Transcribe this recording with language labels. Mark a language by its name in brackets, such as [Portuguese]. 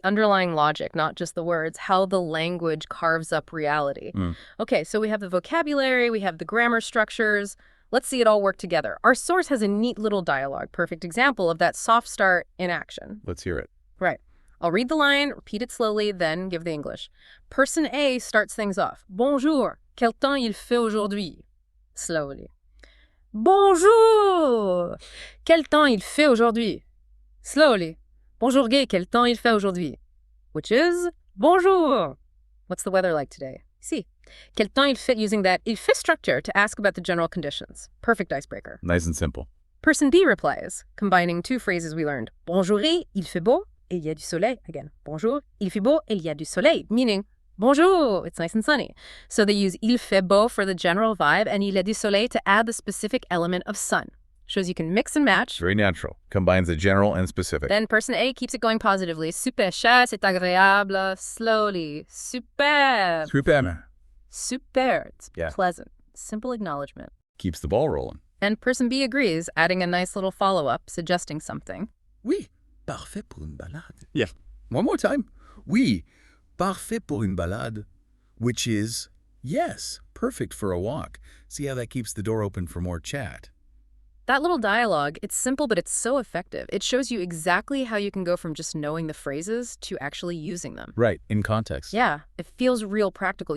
[English] The underlying logic, not just the words, how the language carves up reality. Okay, so we have the vocabulary, we have the grammar structures. Let's see it all work together. Our source has a neat little dialogue, perfect example of that soft start in action. Let's hear it. Right. I'll read the line, repeat it slowly, then give the English. Person A starts things off. [French] Bonjour, quel temps il fait aujourd'hui? [English] Slowly. [French] Bonjour, quel temps il fait aujourd'hui? [English] Slowly. [French] Bonjour gay, quel temps il fait aujourd'hui? [English] Which is, bonjour. What's the weather like today? See. [French] Quel temps il fait, [English] using that il fait structure to ask about the general conditions. Perfect icebreaker. Nice and simple. Person B replies, combining 2 phrases we learned. [French] Bonjour, il fait beau, et il y a du soleil. [English] Again, [French] bonjour, il fait beau, et il y a du soleil. [English] Meaning, bonjour, it's nice and sunny. So they use [French] il fait beau [English] for the general vibe and [French] il y a du soleil [English] to add the specific element of sun. Shows you can mix and match. Very natural. Combines the general and specific. Then person A keeps it going positively. [French] Super cher, c'est agréable. [English] Slowly. Super. Super. Super. It's Yeah. pleasant. Simple acknowledgement. Keeps the ball rolling. And person B agrees, adding a nice little follow-up, suggesting something. [French] Oui, parfait pour une balade. [English] Yeah. One more time. [French] Oui, parfait pour une balade. [English] Which is, yes, perfect for a walk. See how that keeps the door open for more chat. That little dialogue, it's simple, but it's so effective. It shows you exactly how you can go from just knowing the phrases to actually using them. Right, in context. Yeah, it feels real practical.